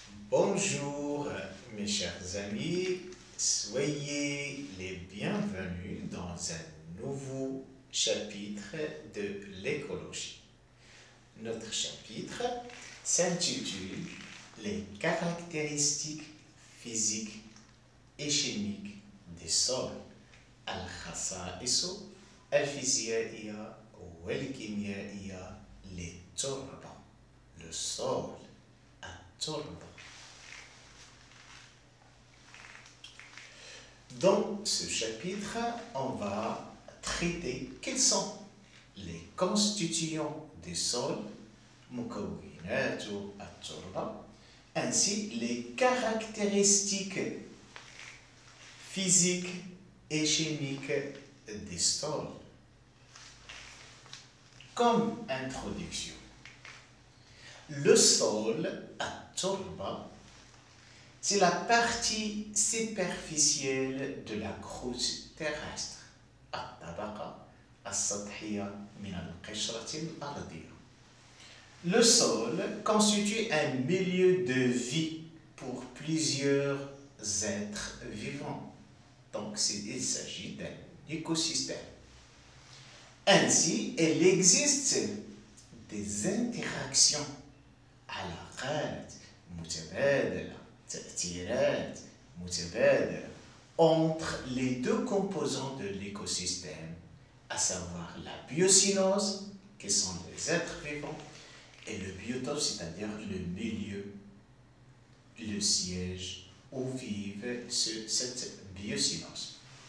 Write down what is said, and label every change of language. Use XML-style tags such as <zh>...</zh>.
<fr>Bonjour mes chers amis, soyez les bienvenus dans un nouveau chapitre de l'écologie. Notre chapitre s'intitule Les caractéristiques physiques et chimiques des sols.</fr> <ar>الخصائص الفيزيائية والكيميائية للتربة.</ar> <fr>Le sol,</fr> <ar>التربة.</ar> <fr>Dans ce chapitre, on va traiter quels sont les constituants des sols,</fr> <ar>مكونات التربة,</ar> <fr>ainsi les caractéristiques physiques et chimiques des sols. Comme introduction, le sol,</fr> <ar>التربة,</ar> <fr>c'est la partie superficielle de la croûte terrestre.</fr> <ar>الطبقة السطحية من القشرة الأرضية.</ar> <fr>Le sol constitue un milieu de vie pour plusieurs êtres vivants. Donc, il s'agit d'un écosystème. Ainsi, il existe des interactions</fr> <ar>علاقات متبادلة تأثيرات متبادلة</ar> <fr>entre les deux composants de l'écosystème, à savoir la biocynose, qui sont les êtres vivants, et le biotope, c'est-à-dire le milieu, le siège où vivent cette biocynose.</fr>